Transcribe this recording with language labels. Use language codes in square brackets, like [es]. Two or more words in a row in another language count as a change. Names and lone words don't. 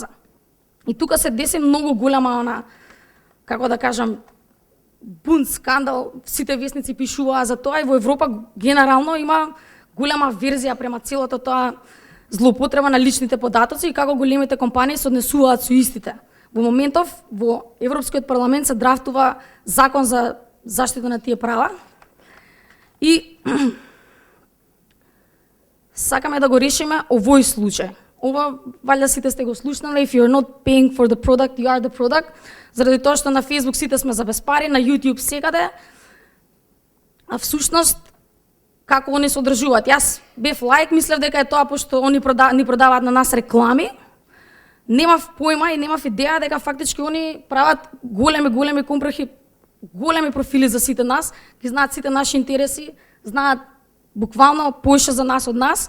[mk] И тука се деси многу голема како да кажам, бунт, скандал, сите весници пишуваа за тоа и во Европа генерално има голема верзија према целото тоа злоупотреба на личните податоци и како големите компании се однесуваат со истите. Во моментов во Европскиот парламент се драфтува закон за заштита на тие права и сакаме да го решиме овој случај. Ова валјда сите сте го слушнале, [en] if you're not paying for the product, you are the product, [mk] заради тоа што на Facebook сите сме за без пари, на YouTube секаде, а всушност како они се одржуваат. Јас бев лаик, мислев дека е тоа пошто они ни продаваат на нас реклами, немав појма и немав идеја дека фактички они прават големи компрехи, големи профили за сите нас, ги знаат сите наши интереси, знаат буквално поише за нас од нас.